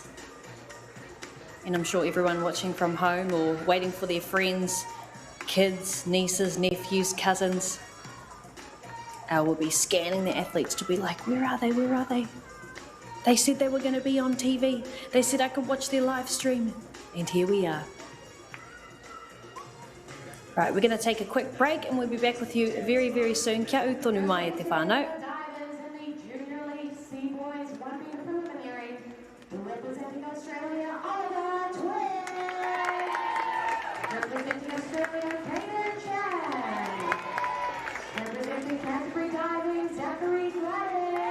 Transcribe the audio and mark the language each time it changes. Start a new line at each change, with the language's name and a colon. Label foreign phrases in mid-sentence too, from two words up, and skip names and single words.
English: And I'm sure everyone watching from home or waiting for their friends, kids, nieces, nephews, cousins, will be scanning the athletes to be like, where are they, where are they? They said they were going to be on TV. They said I could watch their live stream. And here we are. Right, we're going to take a quick break and we'll be back with you very, very soon.
Māori: Kia ū tonu mai e te whānau.
English: Representing Australia, Oliver Twin. Representing Australia, Kaden Chan. Representing Canterbury Diving, Zachary Gladys.